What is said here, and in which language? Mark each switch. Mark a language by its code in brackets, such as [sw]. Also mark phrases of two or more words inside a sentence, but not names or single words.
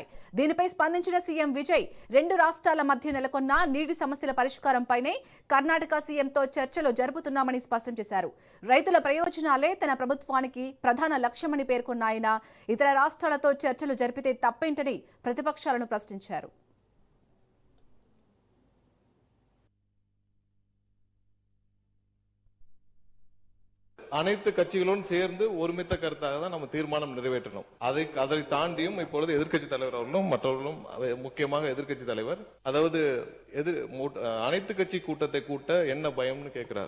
[te] దీనిపై స్పందించిన సీఎం విజయ్ రెండు రాష్ట్రాల మధ్య నెలకొన్న నీటి సమస్యల పరిష్కారంపైనే కర్ణాటక సీఎంతో చర్చలు జరుపుతున్నామని స్పష్టం చేశారు. రైతుల ప్రయోజనాలే తన ప్రభుత్వానికి ప్రధాన లక్ష్యమని పేర్కొన్న ఆయన ఇతర రాష్ట్రాలతో చర్చలు జరిపితే తప్పేంటని ప్రతిపక్షాలను ప్రశ్నించారు. [ta] அனைத்து கட்சிகளும் சேர்ந்து ஒருமித்த கருத்தாக தான் நம்ம தீர்மானம் நிறைவேற்றணும். அதை தாண்டியும் இப்பொழுது எதிர்க்கட்சி தலைவர் அவர்களும் மற்றவர்களும், முக்கியமாக எதிர்க்கட்சி தலைவர், அதாவது அனைத்து கட்சி கூட்டத்தை கூட்ட என்ன பயம்னு கேட்கிறார்.